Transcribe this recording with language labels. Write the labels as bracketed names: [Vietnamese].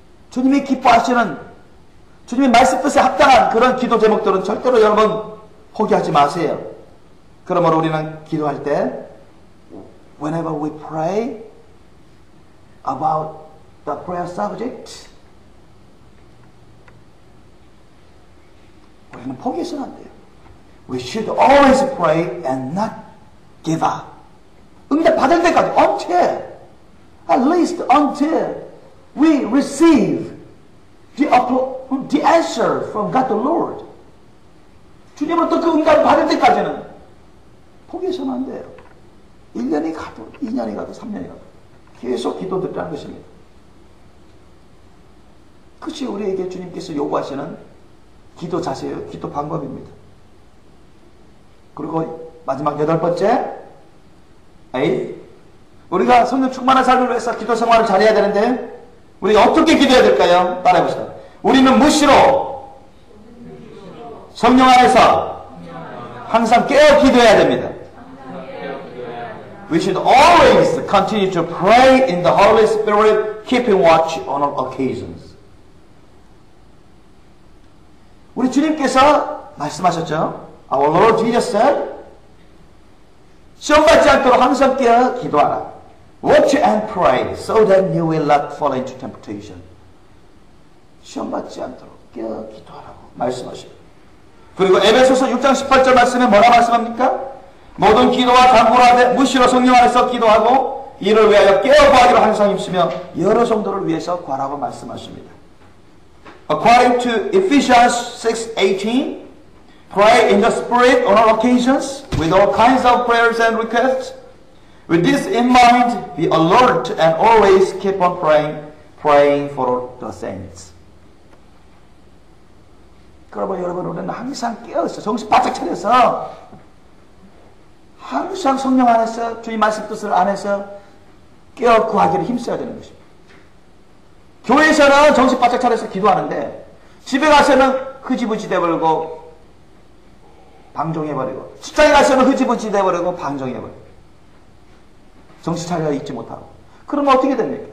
[Korean] 주님이 기뻐하시는, 주님의 말씀 뜻에 합당한 그런 기도 제목들은 절대로 여러분 포기하지 마세요. 그러므로 우리는 기도할 때 [English] whenever we pray about the prayer subject, [Korean] 우리는 포기해서는 안 돼요. [English] We should always pray and not give up. [Korean] 응답 받을 때까지, [English] at least until we receive the answer from God the Lord. [Korean] 주님으로부터 그 응답을 받을 때까지는 포기해서는 안 돼요. 1년이 가도 2년이 가도 3년이 가도 계속 기도드리라는 것입니다. 그것이 우리에게 주님께서 요구하시는 기도 자세예요. 기도 방법입니다. 그리고 마지막 8번째, 우리가 성령 충만한 삶을 위해서 기도 생활을 잘해야 되는데 우리가 어떻게 기도해야 될까요? 따라해보시다. 우리는 무시로 성령 안에서 항상 깨어 기도해야 됩니다. [English] We should always continue to pray in the Holy Spirit, keeping watch on all occasions. [Korean] 우리 주님께서 말씀하셨죠. [English] Our Lord Jesus said, [Korean] 시험받지 않도록 항상 깨어 기도하라. [English] Watch and pray so that you will not fall into temptation. [Korean] 시험받지 않도록 깨어 기도하라고 말씀하십니다. 그리고 에베소서 6장 18절 말씀에 뭐라 말씀합니까? 모든 기도와 간구로 하되 무시로 성령 안에서 기도하고 이를 위하여 깨어 구하기로 항상 힘쓰며 여러 성도를 위해서 구하라고 말씀하십니다. [English] According to Ephesians 6:18, pray in the Spirit on all occasions with all kinds of prayers and requests. With this in mind, be alert and always keep on praying for the saints. [Korean] 그러면 여러분, 우리는 항상 깨어있어. 정신 바짝 차려서 항상 성령 안에서 주님 말씀 뜻을 안에서 깨어 구하기를 힘써야 되는 것입니다. 교회에서는 정신 바짝 차려서 기도하는데 집에 가서는 흐지부지 돼버리고 방종해버리고 직장에 가서는 흐지부지 돼버리고 방종해버리고 정신 차려 있지 못하고 그러면 어떻게 됩니까?